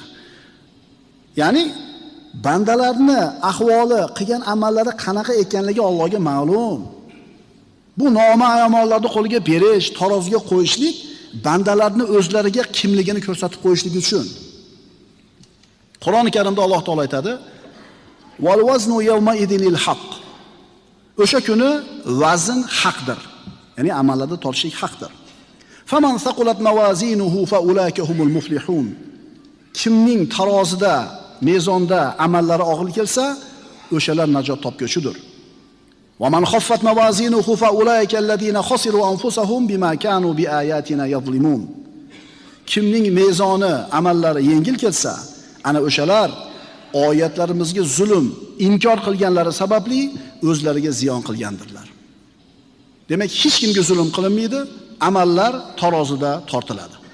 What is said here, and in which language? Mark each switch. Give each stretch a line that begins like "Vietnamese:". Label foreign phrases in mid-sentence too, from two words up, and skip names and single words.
Uzbek: Ya'ni bandalarni ahvoli, qilgan amallari qanaqa ekanligi Allohga ma'lum. Bu noma'lum amallarni qo'liga berish, taroziga qo'yishlik bandalarni o'zlariga kimligini ko'rsatib qo'yishlik uchun. Qur'oni Karimda Alloh taolo aytadi:
Arabic: "والوزن يومئذ الحق."
Uzbek: O'sha kuni vazn haqdir. Ya'ni amallarda tortishlik haqdir.
Arabic: فمن ثقلت موازينه فأولئك هم المفلحون.
Uzbek: Kimning tarozida, mezonda amallari og'ir kelsa, o'shalar najot topguvchidir.
Arabic: ومن خفت موازينه فأولئك الذين خسروا أنفسهم بما كانوا بآياتنا يظلمون.
Uzbek: Kimning mezoni, amallari yengil kelsa, ana o'shalar oyatlarimizga zulm, inkor qilganlari sababli o'zlariga ziyon qilgandirlar. Demak, hech kimga zulm qilinmaydi, amallar tarozida tortiladi.